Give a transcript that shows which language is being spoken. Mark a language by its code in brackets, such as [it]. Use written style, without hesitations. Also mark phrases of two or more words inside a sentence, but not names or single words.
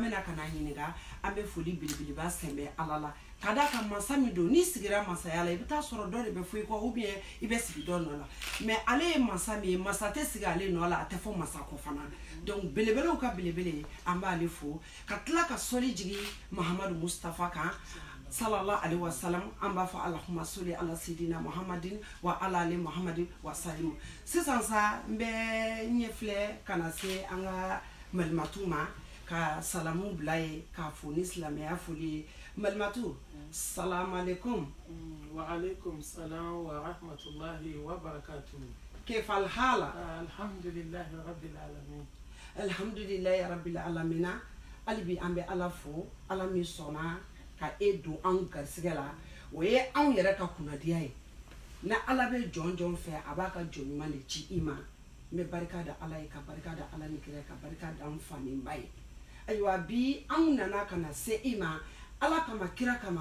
[bm] bɛna ka na ɲininka an bɛ foli belebeleba sɛnbɛ ala la ka da ka masa min don ni sigira masaya la i bɛ taa sɔrɔ dɔ de bɛ fɔ i kɔ [fr] ou bien [bm] i bɛ sigi dɔ nɔ la mais ale ye masa min ye masa tɛ sigi ale nɔ la a tɛ fɔ masa kɔ fana donc belebelew ka belebele an b'ale fo ka tila ka sɔli jigi Mahamadu Mustafa kan [ar] صلى الله عليه وسلم [bm] an b'a fɔ [ar] اللهم صل على سيدنا محمد وعلى آل محمد وسلم [bm] sisan sa n bɛ ɲɛ filɛ ka na se an ka malimatu ma ka salamu bila ye k'a fo ni silamɛya foli ye malimatu [ar] سلام عليكم وعليكم السلام ورحمة الله وبركاته كيف الحال الحمد لله رب العالمين الحمد لله رب العالمين [bm] ali bi an bɛ ala fo ala min sɔnna ka e don an garisɛgɛ la o ye anw yɛrɛ ka kunnadiya ye na ala bɛ jɔn jɔn fɛ a b'a ka jɔn ɲuman de ci i ma n bɛ barika da ala ye ka barika da ala ni kira ka barika da an fa ni ba ye ayiwa bi anw nana ka na se i ma ala kama kira kama